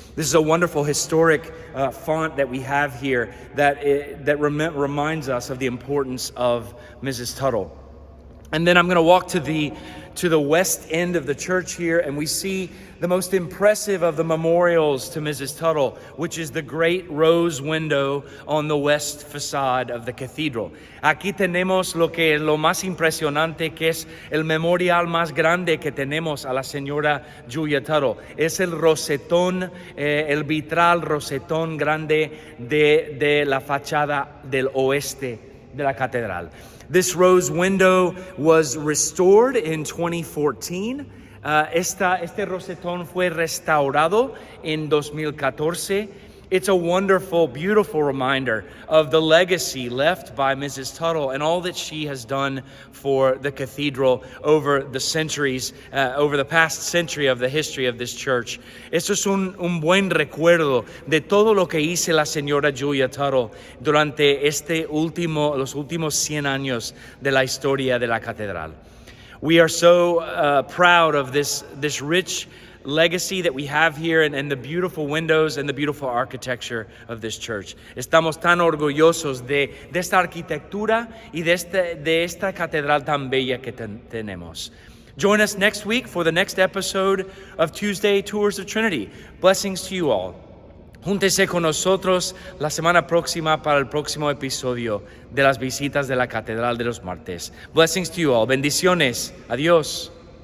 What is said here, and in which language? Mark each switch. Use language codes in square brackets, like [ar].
[en] This is a wonderful historic font that we have here that reminds us of the importance of Mrs. Tuttle. And then I'm going to walk to the west end of the church here, and we see the most impressive of the memorials to Mrs. Tuttle, which is the great rose window on the west facade of the cathedral. [es] Aquí tenemos lo más impresionante, que es el memorial más grande que tenemos a la señora Julia Tuttle. Es el rosetón, el vitral rosetón grande de la fachada del oeste de la catedral. [en] This rose window was restored in 2014. [es] Este rosetón fue restaurado en 2014. [en] It's a wonderful, beautiful reminder of the legacy left by Mrs. Tuttle and all that she has done for the cathedral over the centuries, over the past century of the history of this church. [es] Esto es un buen recuerdo de todo lo que hizo la señora Julia Tuttle durante los últimos 100 años de la historia de la catedral. [en] We are so proud of this rich legacy that we have here and the beautiful windows and the beautiful architecture of this church. [es] Estamos tan orgullosos de esta arquitectura y de esta catedral tan bella que tenemos. [en] Join us next week for the next episode of Tuesday Tours of Trinity. Blessings to you all. [es] Júntese con nosotros la semana próxima para el próximo episodio de las visitas de la Catedral de los Martes. [en] Blessings to you all. [es] Bendiciones. Adiós.